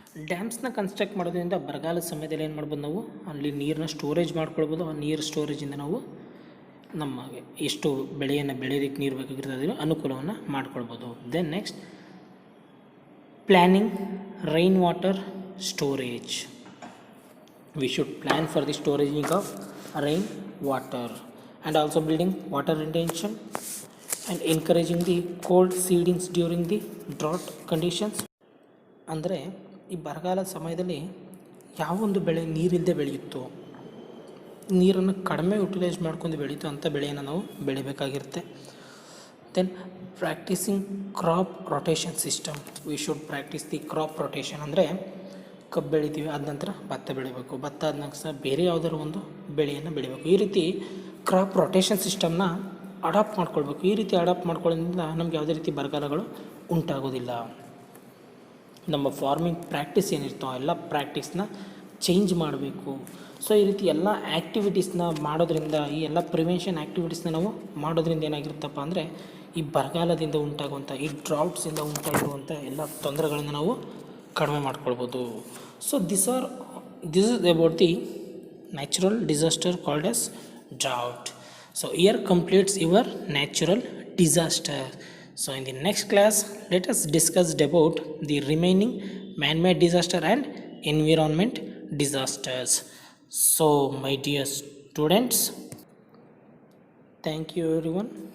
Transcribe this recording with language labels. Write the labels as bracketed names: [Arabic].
[Kannada] ಡ್ಯಾಮ್ಸ್ನ construct ಮಾಡೋದ್ರಿಂದ ಬರಗಾಲದ ಸಮಯದಲ್ಲಿ ಏನು ಮಾಡ್ಬೋದು, ನಾವು ಅಲ್ಲಿ ನೀರನ್ನ ಸ್ಟೋರೇಜ್ ಮಾಡ್ಕೊಳ್ಬೋದು. ಆ ನೀರು ಸ್ಟೋರೇಜಿಂದ ನಾವು ನಮಗೆ ಎಷ್ಟು ಬೆಳೆಯನ್ನು ಬೆಳೆಯೋದಕ್ಕೆ ನೀರು ಬೇಕಾಗಿರ್ತದೆ ಅನುಕೂಲವನ್ನು ಮಾಡ್ಕೊಳ್ಬೋದು. [English] Then next planning rain water storage. We should plan for the storaging of rain water and also building water retention and encouraging the cold seedings during the drought conditions. [Kannada] ಅಂದರೆ ಈ ಬರಗಾಲದ ಸಮಯದಲ್ಲಿ ಯಾವೊಂದು ಬೆಳೆ ನೀರಿಲ್ಲದೆ ಬೆಳೆಯುತ್ತೋ, ನೀರನ್ನು ಕಡಿಮೆ ಯುಟಿಲೈಸ್ ಮಾಡ್ಕೊಂಡು ಬೆಳೀತು ಅಂಥ ಬೆಳೆಯನ್ನು ನಾವು ಬೆಳಿಬೇಕಾಗಿರುತ್ತೆ. [English] Then practicing crop rotation system. We should practice the crop rotation. [Kannada] ಅಂದರೆ ಕಬ್ಬು ಬೆಳಿತೀವಿ, ಆದ ನಂತರ ಭತ್ತ ಬೆಳಿಬೇಕು, ಭತ್ತ ಆದ ನಂತರ ಬೇರೆ ಯಾವುದಾದ್ರು ಒಂದು ಬೆಳೆಯನ್ನು ಬೆಳಿಬೇಕು. ಈ ರೀತಿ ಕ್ರಾಪ್ ರೊಟೇಷನ್ ಸಿಸ್ಟಮ್ನ ಅಡಾಪ್ಟ್ ಮಾಡ್ಕೊಳ್ಬೇಕು. ಈ ರೀತಿ ಅಡಾಪ್ಟ್ ಮಾಡ್ಕೊಳ್ಳೋದ್ರಿಂದ ನಮ್ಗೆ ಯಾವುದೇ ರೀತಿ ಬರಗಾಲಗಳು ಉಂಟಾಗೋದಿಲ್ಲ. ನಮ್ಮ ಫಾರ್ಮಿಂಗ್ ಪ್ರಾಕ್ಟೀಸ್ ಏನಿರ್ತೋ ಎಲ್ಲ ಪ್ರಾಕ್ಟೀಸ್ನ ಚೇಂಜ್ ಮಾಡಬೇಕು. ಸೊ ಈ ರೀತಿ ಎಲ್ಲ ಆ್ಯಕ್ಟಿವಿಟೀಸ್ನ ಮಾಡೋದ್ರಿಂದ, ಈ ಎಲ್ಲ ಪ್ರಿವೆನ್ಷನ್ ಆ್ಯಕ್ಟಿವಿಟೀಸ್ನ ನಾವು ಮಾಡೋದ್ರಿಂದ ಏನಾಗಿರುತ್ತಪ್ಪ ಅಂದರೆ ಈ ಬರಗಾಲದಿಂದ ಉಂಟಾಗುವಂಥ, ಈ ಡ್ರೌಟ್ಸಿಂದ ಉಂಟಾಗಿರುವಂಥ ಎಲ್ಲ ತೊಂದರೆಗಳನ್ನು ನಾವು ಕಡಿಮೆ ಮಾಡ್ಕೊಳ್ಬೋದು. [English] So this is about the natural disaster called as drought. So here completes your natural disaster. So in the next class, let us discuss about the remaining man-made disaster and environment disasters. So my dear students, thank you everyone.